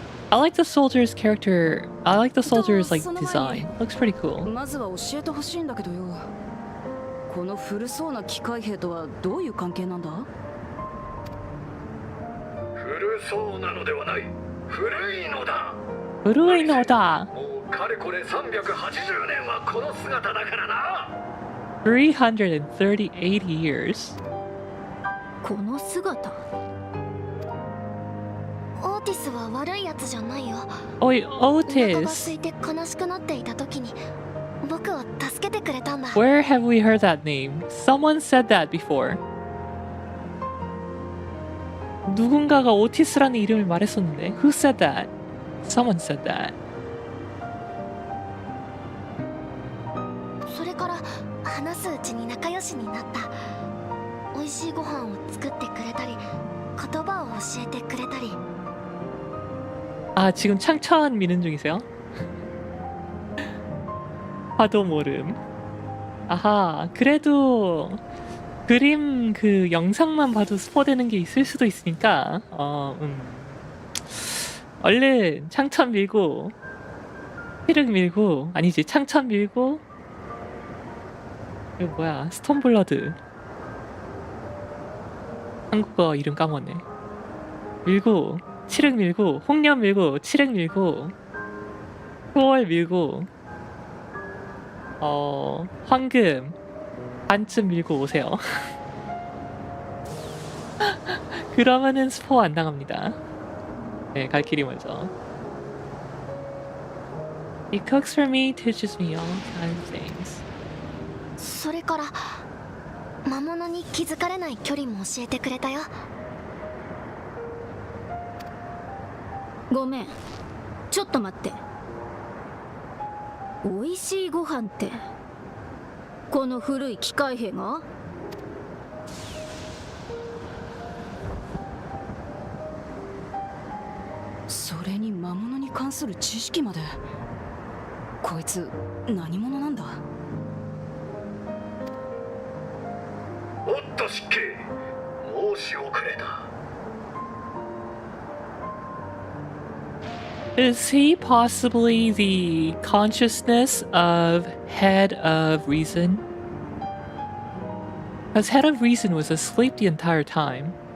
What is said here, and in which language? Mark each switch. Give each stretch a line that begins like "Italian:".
English: I like the soldier's character. I like the soldier's like design. Looks pretty cool.
Japanese: まずは教えてほしいんだけどよ。この古そうな機械兵とはどういう関係なんだ。古そうなのではない。古いのだ。古いのだ。もうかれこれ380年はこの姿だからな。
English: 338 years.
Japanese: この姿。オーティスは悪いやつじゃないよ。
English: Oi,
Japanese: お腹が空
English: Otis.
Japanese: いて悲しくなっていた時に僕を助けてくれたんだ。
English: Where have we heard that name? Someone said that before.
Korean: 누군가가 오티스라는 이름을 말했었는데.
English: Who said that? Someone said that.
Japanese: それから話すうちに仲良しになった。美味しいご飯を作ってくれたり言葉を教えてくれたり。
Korean: 아, 지금 창천 미는 중이세요? 화도 모름. 아하, 그래도 그림 그 영상만 봐도 스포되는 게 있을 수도 있으니까 얼른 창천 밀고 피륵 밀고 아니지 창천 밀고 이거 뭐야 스톤블러드 한국어 이름 까먹었네 밀고 칠흑 밀고, 홍련 밀고, 칠흑 밀고, 수월 밀고, 황금 반쯤 밀고 오세요. 그러면은 스포 안 당합니다. 네, 갈 길이 멀죠.
English: He cooks for me, teaches me all kinds of things.
Japanese: それから魔物に気づかれない距離も教えてくれたよ。ごめん、ちょっと待って。美味しいご飯ってこの古い機械兵が？それに魔物に関する知識まで。こいつ何者なんだ？おっと失敬、申し遅れた。
English: Is he possibly the consciousness of Head of Reason? Because Head of Reason was asleep the entire time.